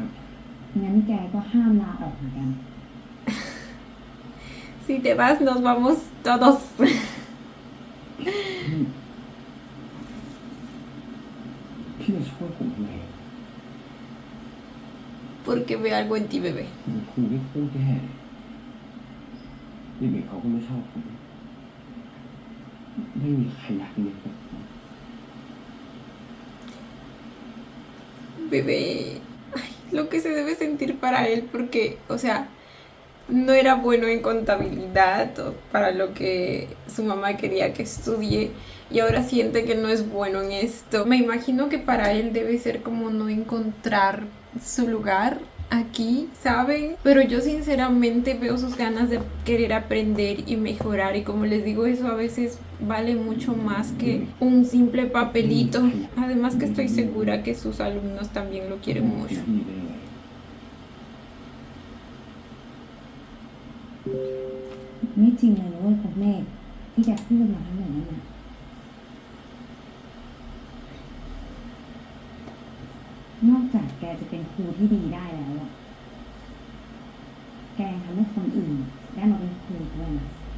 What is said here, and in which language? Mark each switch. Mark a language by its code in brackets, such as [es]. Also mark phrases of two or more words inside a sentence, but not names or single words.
[th] งั้นแกก็ห้ามลาออกเหมือนกัน [es] Si te vas, nos vamos todos. [th] พี่จะช่วยผมทำไม [es] Porque ve algo en ti, bebé. [th] คุณครูไม่พูดแย่เด็กๆเขาก็ไม่ชอบผมไม่มีใครอยากเรียนกับผม [es] Bebé. Ay, lo que se debe sentir para él, porque, o sea, no era bueno en contabilidad o para lo que su mamá quería que estudie y ahora siente que no es bueno en esto. Me imagino que para él debe ser como no encontrar su lugar aquí, ¿saben? Pero yo sinceramente veo sus ganas de querer aprender y mejorar y como les digo, eso a veces vale mucho más que un simple papelito. Además que estoy segura que sus alumnos también lo quieren mucho. [th] พี่ได้ไง ไม่จริงเลยนะเว้ยคุณเมฆที่แกพูดมาทั้งหมดนั่นน่ะนอกจากแกจะเป็นครูที่ดีได้แล้วอะแกยังทำให้คนอื่นได้มาเป็นครูด้วยนะ